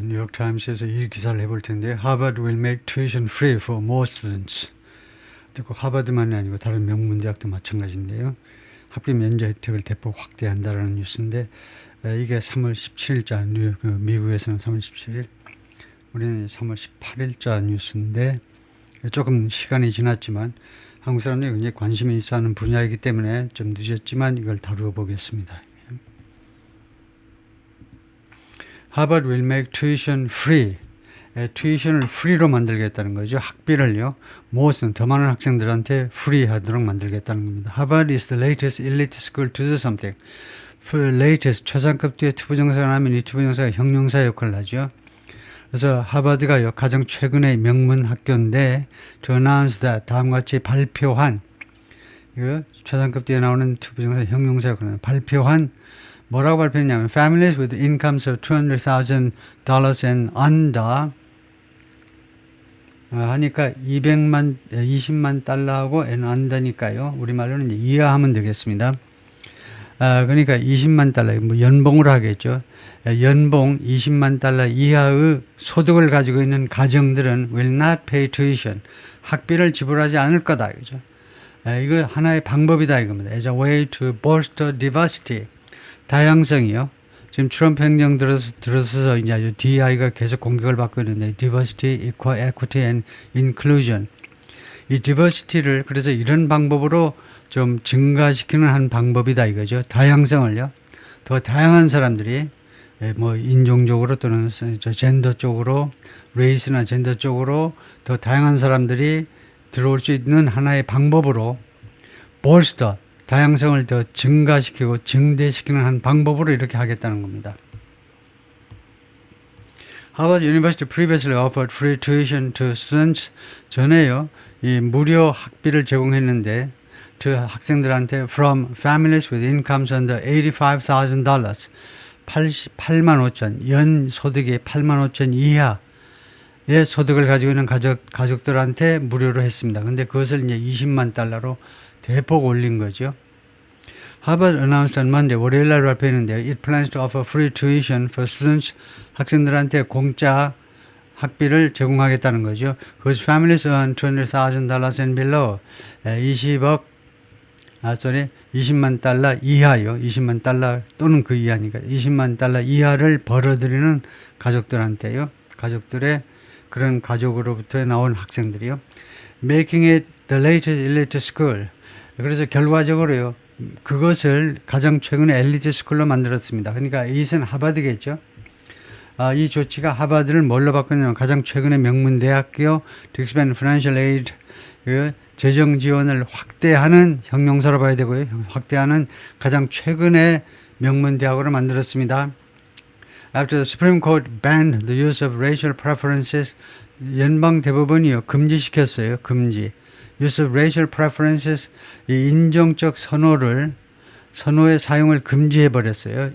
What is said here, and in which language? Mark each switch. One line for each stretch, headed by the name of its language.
Korean: 뉴욕타임스에서 이 기사를 해볼 텐데,
English: Harvard will make tuition free for more students.
Korean: 꼭 하버드만이 아니고 다른 명문대학도 마찬가지인데요. 학비 면제 혜택을 대폭 확대한다라는 뉴스인데, 이게 3월 17일자 미국에서는 3월 17일, 우리는 3월 18일자 뉴스인데, 조금 시간이 지났지만 한국 사람들이 굉장히 관심이 있어하는 분야이기 때문에 좀 늦었지만 이걸 다루어 보겠습니다.
English: Harvard will make tuition free.
Korean: tuition을 free로 만들겠다는 거죠. 학비를요. 더 많은 학생들한테 free 하도록 만들겠다는 겁니다.
English: Harvard is the latest elite school to do something.
Korean: latest, 최상급 뒤에 투부정사가 나면 이 투부정사가 형용사 역할을 하죠. 그래서 하버드가요. 가장 최근의 명문 학교인데
English: to announce that,
Korean: 다음과 같이 발표한, 이거 최상급 뒤에 나오는 투부정사 형용사 역할을 하는 발표한 뭐라고 발표했냐면
English: families with incomes of $200,000 and under
Korean: 하니까 20만 달러하고 and under니까요. 우리말로는 이제 이하하면 되겠습니다. 그러니까 20만 달러, 뭐 연봉으로 하겠죠. 연봉 20만 달러 이하의 소득을 가지고 있는 가정들은
English: will not pay tuition.
Korean: 학비를 지불하지 않을 거다. 그죠? 이거 하나의 방법이다 이겁니다.
English: As a way to bolster diversity.
Korean: 다양성이요. 지금 트럼프 행정 들어서서 이제 아주 DEI가 계속 공격을 받고 있는데 diversity, equity and inclusion. 이 diversity를 그래서 이런 방법으로 좀 증가시키는 한 방법이다 이거죠. 다양성을요. 더 다양한 사람들이 뭐 인종적으로 또는 젠더 쪽으로, 레이스나 젠더 쪽으로 더 다양한 사람들이 들어올 수 있는 하나의 방법으로 bolster, 다양성을 더 증가시키고 증대시키는 한 방법으로 이렇게 하겠다는 겁니다.
English: Harvard University previously offered free tuition to students.
Korean: 전에요, 이 무료 학비를 제공했는데 학생들한테
English: from families with incomes under $85,000,
Korean: 88만 5천, 연 소득이 8만 5천 이하의 소득을 가지고 있는 가족들한테 무료로 했습니다. 근데 그것을 이제 20만 달러로 대폭 올린 거죠.
English: Harvard announced on Monday,
Korean: 월요일 날 발표했는데요.
English: It plans to offer free tuition for students.
Korean: 학생들한테 공짜 학비를 제공하겠다는 거죠.
English: Whose families earn $200,000 and below.
Korean: 20만 달러 이하요. 20만 달러 또는 그 이하니까 20만 달러 이하를 벌어들이는 가족들한테요. 가족들의 그런 가족으로부터 나온 학생들이요.
English: Making it the latest elite school.
Korean: 그래서 결과적으로요. 그것을 가장 최근에 엘리트 스쿨로 만들었습니다. 그러니까 이것은 하버드겠죠. 이 조치가 하버드를 뭘로 바꾸냐면 가장 최근에 명문대학교
English: to expand financial aid,
Korean: 그 재정 지원을 확대하는 형용사로 봐야 되고요. 확대하는 가장 최근에 명문대학으로 만들었습니다.
English: After the Supreme Court banned the use of racial preferences,
Korean: 연방 대법원이요 금지시켰어요. 금지.
English: Use of racial preferences,
Korean: 이 인종적 선호의 사용을 금지해 버렸어요.